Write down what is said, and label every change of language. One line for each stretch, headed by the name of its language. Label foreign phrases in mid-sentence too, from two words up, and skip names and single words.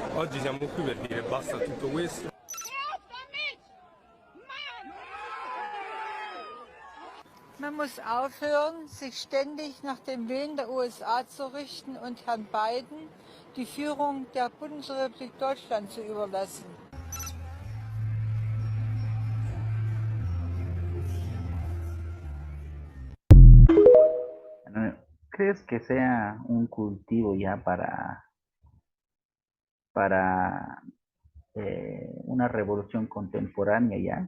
Italian: Oggi siamo qui per dire basta a tutto questo.
German: Man muss aufhören, sich ständig nach dem Willen der USA zu richten und Herrn Biden die Führung der Bundesrepublik Deutschland zu überlassen.
Spanish: ¿Crees que sea un cultivo ya para una revolución contemporánea ya?